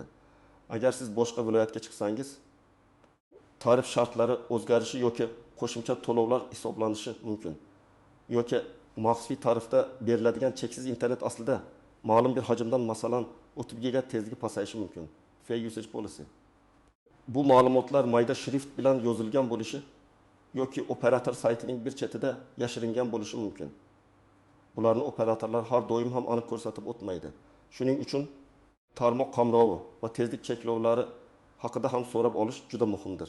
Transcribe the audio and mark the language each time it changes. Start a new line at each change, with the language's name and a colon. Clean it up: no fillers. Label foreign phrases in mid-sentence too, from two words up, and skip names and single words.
Uzbek: Agar siz boshqa viloyatga chiqsangiz, tarif shartlari o'zgarishi yoki qo'shimcha to'lovlar hisoblanishi mumkin. Yoki maxfiy tarifda beriladigan cheksiz internet aslida ma'lum bir hajmdan, masalan, 30 GB tezligi pasayishi mumkin.
English: Fair usage policy.
Uzbek: Bu ma'lumotlar mayda shrift bilan yozilgan bo'lishi yoki operator saytining bir chetida yashiringan bo'lishi mumkin. Bularni operatorlar har doim ham aniq ko'rsatib o'tmaydi. Shuning uchun tarmoq qamrovi va tezlik cheklovlari haqida ham so'rab olish juda muhimdir.